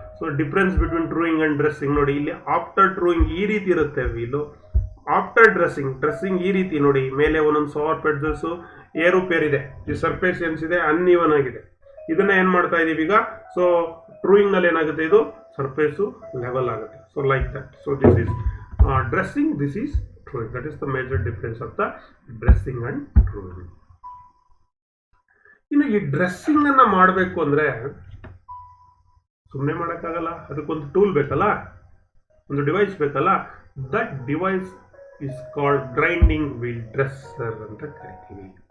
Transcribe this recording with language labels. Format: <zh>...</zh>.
<kn>So</kn> <en>difference between truing and dressing</en> <kn>ನೋಡಿ, ಇಲ್ಲಿ</kn> <en>after truing</en> <kn>ಈ ರೀತಿ ಇರುತ್ತೆ ವೀಲು,</kn> <en>after dressing</en> <kn>ಈ ರೀತಿ ನೋಡಿ, ಮೇಲೆ ಒಂದೊಂದು ಶಾರ್ಪ್ ಎಡ್ಜಸ್ಸು ಏರುಪೇರಿದೆ, ಈ ಸರ್ಫೇಸ್ ಏನ್ಸಿದೆ ಅನ್ಇವನ್ ಆಗಿದೆ. ಇದನ್ನು ಏನು ಮಾಡ್ತಾ ಇದ್ದೀವಿ ಈಗ? ಸೊ ಟ್ರೂಯಿಂಗ್ನಲ್ಲಿ ಏನಾಗುತ್ತೆ, ಇದು ಸರ್ಫೇಸು ಲೆವೆಲ್ ಆಗುತ್ತೆ.</kn> <en>So like that. So this is</en> <kn>dressing, this is</kn> <en>throwing. That is the major difference of the dressing and throwing.</en> <kn>ಇನ್ನು ಈ ಡ್ರೆಸ್ಸಿಂಗ್ ಅನ್ನ ಮಾಡಬೇಕು ಅಂದ್ರೆ ಸುಮ್ಮನೆ ಮಾಡೋಕ್ಕಾಗಲ್ಲ, ಅದಕ್ಕೊಂದು ಟೂಲ್ ಬೇಕಲ್ಲ, ಒಂದು ಡಿವೈಸ್ ಬೇಕಲ್ಲ.</kn> <en>that device is called grinding wheel dresser</en> <kn>ಅಂತ ಕರಿತೀವಿ.</kn>